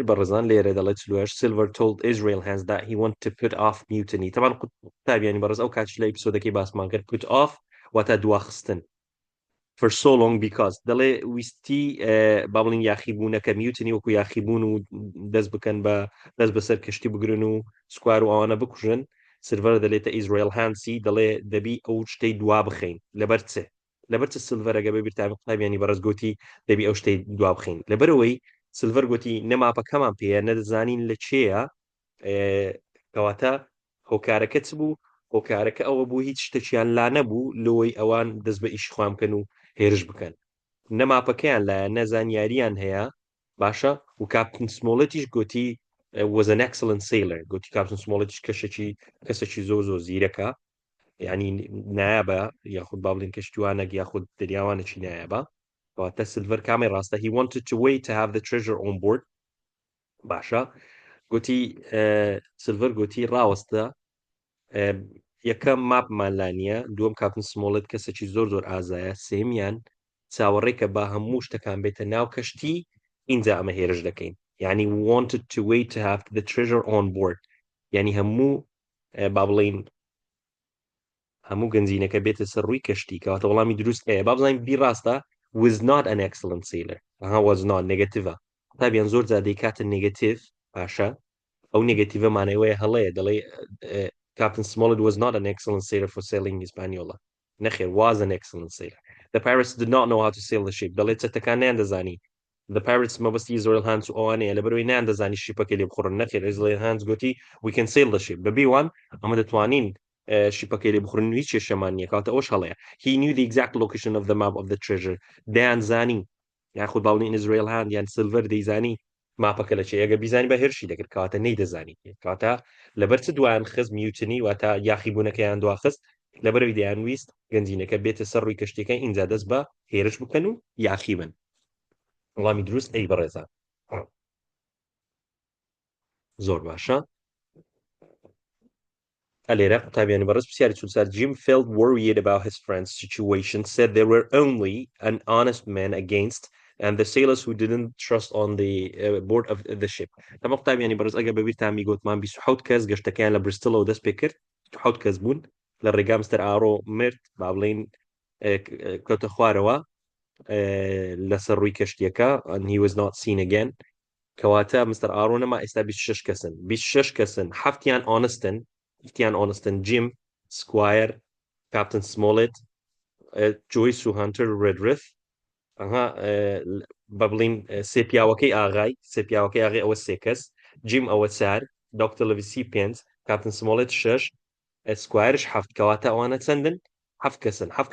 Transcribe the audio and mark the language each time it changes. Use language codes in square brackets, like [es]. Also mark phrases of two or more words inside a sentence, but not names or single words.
[ckb] بەڕێزان لێرە دەڵێت چلوهەش [en] Silver told Israel Hands that he wanted to put off mutiny [ckb] تەمان قوتابیانی بەڕێز ئەو کاتش لە ئپیسۆدەکەی باسمان کرد [en] put off [ckb] واتە دواخستن [en] for so long because [ckb] دەڵێ ویستی با بڵین یاخیبوونەکە میوتنی وەکو یاخیبوون و دەست بکەن بە دەست بەسەر کەشتی بگرن و سکوار و ئەوانە بکوژن سلڤەر دەڵێتە ئیزرائیل هانسی دەڵێ دەبی ئەو شتەی دوا بخەین لەبەر چێ لەبەر چ سلڤەرەگە بەبیرتان قوتابیانی بەڕێز گوتی دەبی ئەو شتەی دوا بخەین لەبەرەوەی سلڤەر گوتی نەماپەکەمان پێەیە نەدەزانین لە چێە کەواتە هۆکارەکە چ بوو هۆکارەکە ئەوە بوو هیچ شتێکیان لا نەبوو لەوەی ئەوان دەست بە ئیش خوام بکەن و هێرش بکەن نەماپەکەیان لایە نەزانیاریان هەیە باشە و کاپتن سمۆڵەتیش گوتی [en] was an excellent sailor [ckb] گوتی کاپتن سمۆڵەتیش کەسێکی زۆر زیرەکە یعنی نایابە یاخود با بڵین کەشتیوانێک یاخود دەریاوانێکی نایابە کەواتە سلڤەر کامی ڕاستە [en] he wanted to wait to have the treasure on board [ckb] باشە گوتی سلڤەر گوتی ڕاوەستە یەکەم ماپمان لا نییە دووەم کاپتن سمۆڵەت کەسێکی زۆر ئازایە سێمیان چاوەڕێکە با هەموو شتەکان بێتە ناو کەشتی اینجا ئەمە هێرش دەکەین یعنی [en] wanted to wait to have the treasure on board [ckb] یعنی هەموو با بڵین هەموو گەنجینەکە بێتە سەر ڕووی کەشتی کەواتە وەڵامی دروست هەیە با بزانین بی ڕاستە [en] was not an excellent sailor was not [ckb] نێگەتیڤە قوتابیان زۆر جا دەیکاتە نێگەتیڤ باشە ئەو نێگەتیڤە مانەوەیە هەڵەیە دەڵێ [en] Captain Smollett was not an excellent sailor for sailing Hispaniola. نەخێر was an excellent sailor. The pirates did not know how to sail the ship. [ckb] دەڵێ چەتەکان نیاندەزانی. [en] The pirates [ckb] مەبەستی ئیزرائیل هانس و ئەوانەیە لەبەرەوەی نیاندەزانی شیپەکە لێ بخۆڕن نەخێر ئیزرائیل هانس گوتی [en] we can sail the ship. [ckb] بەبێ وان ئەمە دەتوانین شیپەکەی لێ بخۆڕن هیچ کێشەمان نییە کەواتە ئەوش هەڵەیە. [en] He knew the exact location of the map of the treasure. [ckb] دەیانزانی یاخود باڵین ئیزرائیل هاند یان سلڤەر دەیزانی ماپەکە لە چێ ئەگە بیزانی بە هێرشی دەکرد کەواتە نەیدەزانی کەواتە لەبەر چ دوایان خست میوتنی واتە یاخیبوونەکەیان دواخست لەبەرەوەی دەیانویست گەنجینەکە بێتە سەر ڕووی کەشتەکە اینجا دەست بە هێرش بکەن و یاخی بن وەڵامی دروست ئەی بەڕێزان زۆر باشە ئەلێرە قوتابیانی بەڕێز پرسیاری چونسار [en] Jim felt worried about his friend's situation said there were only an honest man against and the sailors who didn't trust on the board of the ship. [ckb] تەمە قوتابیانی بەڕێز ئەگە بەبیرتان گوتمان 27 کەس گەشتەکەیان لە بریستڵەوە دەست پێ کرد 27 کەس بوون لە ڕێگا مستەر ئارۆ مرد با بڵین کەوتە خوارەوە لەسەر ڕووی کەشتیەکە [en] and he was not seen again [ckb] کەواتە مستەر ئارۆ نەما ئێستا 26 کەسن 26 کەسن هەفتیان ئۆنستن جیم سکوایر کاپتن سمۆڵێت جۆیس و هانتەر ڕێدرث ئەها بە بڵین سێپیاوەکەی ئاغای ئەوە سێ کەس جیم ئەوە چار دکتۆر لەویسی 5 کاپتن سمۆڵێت 6 سکوایرش هەفت کەواتە ئەوانە چەندن هەفت کەسن هەفت